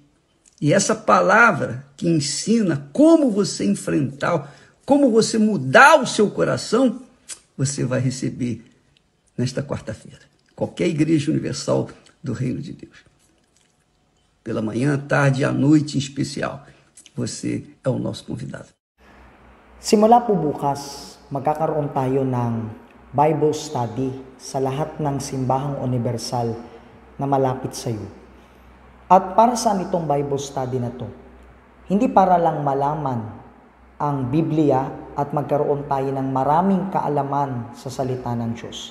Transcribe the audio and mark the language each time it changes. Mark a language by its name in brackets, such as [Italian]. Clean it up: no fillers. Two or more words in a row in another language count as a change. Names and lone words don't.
[Portuguese] E essa palavra que ensina como você enfrentar, como você mudar o seu coração, você vai receber nesta quarta-feira. Qualquer igreja universal do Reino de Deus. Pela manhã, tarde e à noite em especial. Você é o nosso convidado. [Filipino] Simula po bukas, magkakaroon tayo ng [English] Bible study [Filipino] sa lahat ng simbahang universal na malapit sa iyo. At para saan itong [English] Bible study [Filipino] na to? Hindi para lang malaman ang Biblia at magkaroon tayo ng maraming kaalaman sa salita ng Diyos.